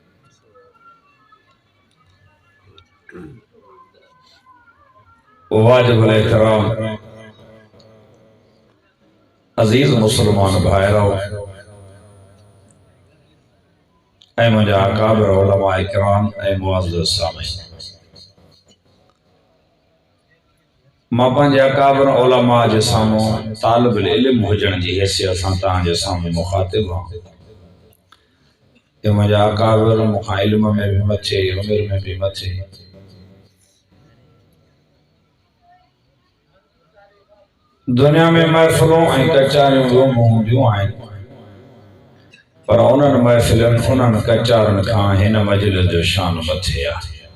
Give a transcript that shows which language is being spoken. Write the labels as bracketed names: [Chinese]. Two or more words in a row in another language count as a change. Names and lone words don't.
[Sindhi] واجب الاحترام عزیز مسلمان بھائیرو اے مجھا اکابر علماء کرام اے معزز سامعین मां पंहिंजे अकाबर उलमा जे साम्हूं तालिब इल्म हुजण जी हैसियत सां तव्हांजे साम्हूं मुखातिब आहियां। ये मुंहिंजा अकाबर मूंखां इल्म में भी मथे उमिरि में भी मथे दुनिया में महफिलों ऐं कचारियूं हूंदियूं आहिनि पर उन्हनि महफिलनि उन्हनि कचारनि खां हिन मजलिस जो शान मथे आहे।